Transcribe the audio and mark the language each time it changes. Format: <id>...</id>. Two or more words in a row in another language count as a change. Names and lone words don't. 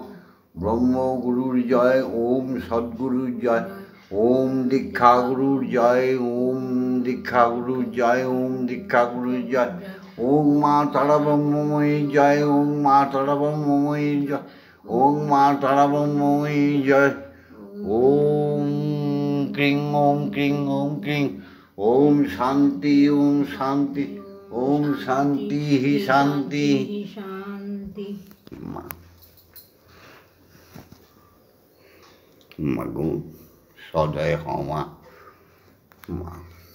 <bn>ব্রহ্মগুরুর জয়, ওম সদ্গুরুর জয়, ওম দীক্ষাগুরুর জয়, ওম দীক্ষাগুরুর জয়, ওম দীক্ষাগুরুর জয়। ওম মা তারা ব্রহ্মময়ী জয়, ওম মা তারা ব্রহ্মময়ী জয়, ওম মা তারা ব্রহ্মময়ী জয়। ওম ক্রিং ওম ক্রিং ওম ক্রিং। ওম শান্তি, ওম শান্তি, ওম শান্তি শান্তি শান্তি। মা মাগো সদয় হও মা।</bn>